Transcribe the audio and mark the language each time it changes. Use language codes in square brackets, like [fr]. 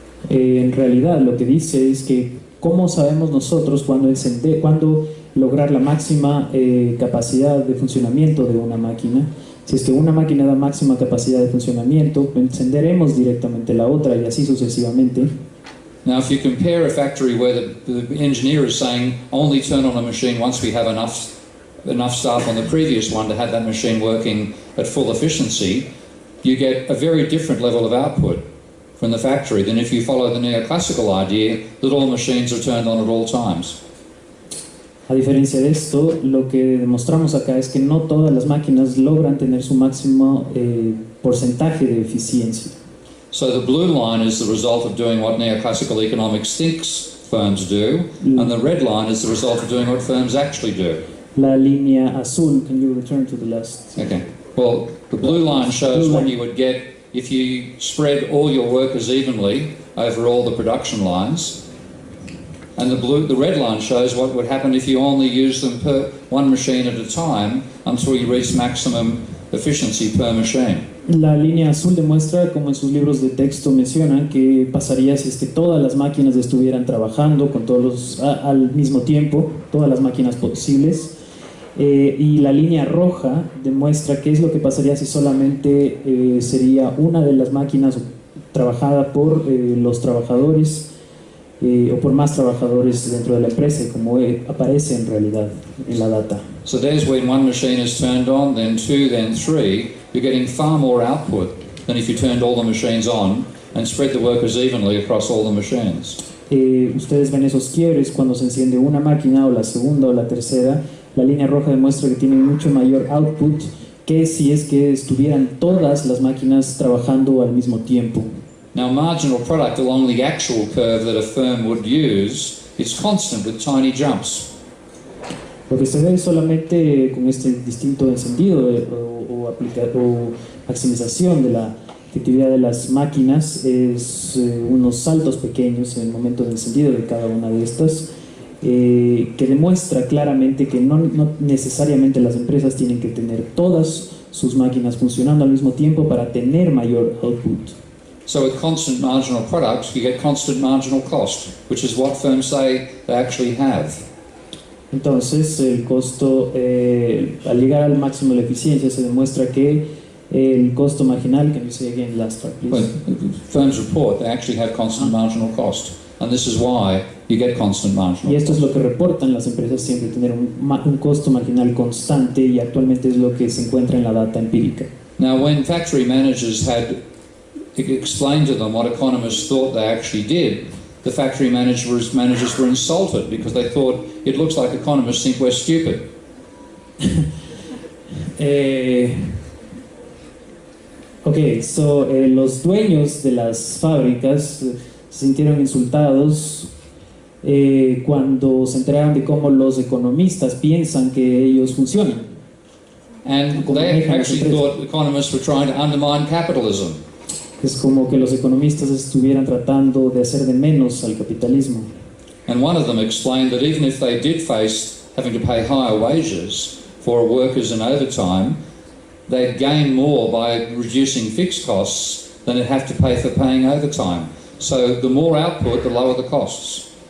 [es] En realidad lo que dice es que cómo sabemos nosotros cuándo lograr la máxima capacidad de funcionamiento de una máquina. Si es que una máquina da máxima capacidad de funcionamiento, encenderemos directamente la otra y así sucesivamente. [en] Now, if you compare a factory where the engineer is saying only turn on a machine once we have enough staff on the previous one to have that machine working at full efficiency, you get a very different level of output from the factory than if you follow the neoclassical idea that all machines are turned on at all times. [es] A diferencia de esto, lo que demostramos acá es que no todas las máquinas logran tener su máximo porcentaje de eficiencia. [en] So the blue line is the result of doing what neoclassical economics thinks firms do, and the red line is the result of doing what firms actually do. [es] La línea azul, [en] can you return to the last? Okay. Well, the blue line shows what you would get if you spread all your workers evenly over all the production lines. And the red line shows what would happen if you only use them per one machine at a time until you reach maximum efficiency per machine. [es] La línea azul demuestra, como en sus libros de texto mencionan, que pasaría si es que todas las máquinas estuvieran trabajando con al mismo tiempo, todas las máquinas posibles. Y la línea roja demuestra qué es lo que pasaría si solamente sería una de las máquinas trabajada por los trabajadores o por más trabajadores dentro de la empresa, como aparece en realidad en la data. [en] So there's when one machine is turned on, then two, then three. You're getting far more output than if you turned all the machines on and spread the workers evenly across all the machines. [es] Ustedes ven esos quiebres cuando se enciende una máquina o la segunda o la tercera. La línea roja demuestra que tienen mucho mayor output que si es que estuvieran todas las máquinas trabajando al mismo tiempo. [en] Now, marginal product along the actual curve that a firm would use is constant with tiny jumps. [es] Lo que se ve solamente con este distinto encendido o maximización de la efectividad de las máquinas es unos saltos pequeños en el momento de encendido de cada una de estas, que demuestra claramente que no necesariamente las empresas tienen que tener todas sus máquinas funcionando al mismo tiempo para tener mayor output. [en] So with constant marginal products, you get constant marginal cost, which is what firms say they actually have. [es] Entonces, el costo, al llegar al máximo de la eficiencia, se demuestra que el costo marginal, [en] can you say again last part, please? Well, firms report they actually have constant marginal cost, and this is why you get constant marginal [es] Y esto es [en] cost. [es] lo que reportan las empresas siempre, tener un costo marginal constante, y actualmente es lo que se encuentra en la data empírica. [en] Now, when factory managers had explained to them what economists thought they actually did, the factory managers were insulted because they thought it looks like economists think we're stupid. [es] Los dueños de las fábricas se sintieron insultados cuando se enteraron de cómo los economistas piensan que ellos funcionan. [en] And they actually thought economists were trying to undermine capitalism. [es] Es como que los economistas estuvieran tratando de hacer de menos al capitalismo. [en] And one of them explained that even if they did face having to pay higher wages for workers in overtime, they'd gain more by reducing fixed costs than they'd have to pay for paying overtime. So the more output, the lower the costs.